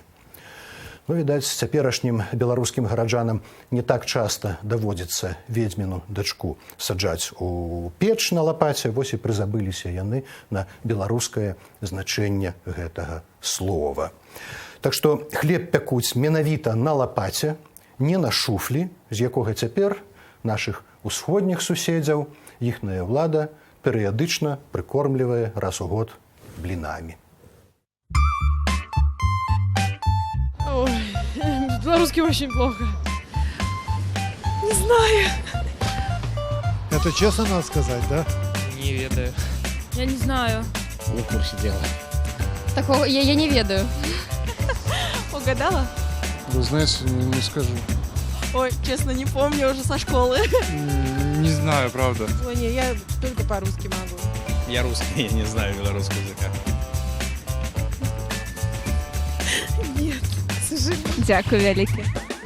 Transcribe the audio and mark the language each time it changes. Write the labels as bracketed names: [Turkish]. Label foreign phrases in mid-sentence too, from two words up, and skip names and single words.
[Belarusian] Відаць, цяперашнім беларускім гараджанам не так часта даводзіцца ведзьміну дачку саджаць у печ на лапаце, вось і прызабыліся яны на беларускае значэнне гэтага слова. Так што хлеб пякуць менавіта на лапаце, не на шуфлі, з якога цяпер нашых усходніх суседзяў іхная ўлада перыядычна прыкормлівае раз у год блінамі. [Russian] Ой, белорусский очень плохо. Не знаю. Это честно надо сказать, да? [Belarusian] Не ведаю. [Russian] Я не знаю. Не в курсе дела. Такого я не ведаю. Угадала? Вы знаете, не скажу. Ой, честно, не помню уже со школы. Не знаю, правда. Ой, не, я только по-русски могу. Я русский, я не знаю белорусского языка. [Belarusian] Дякую, вялікі.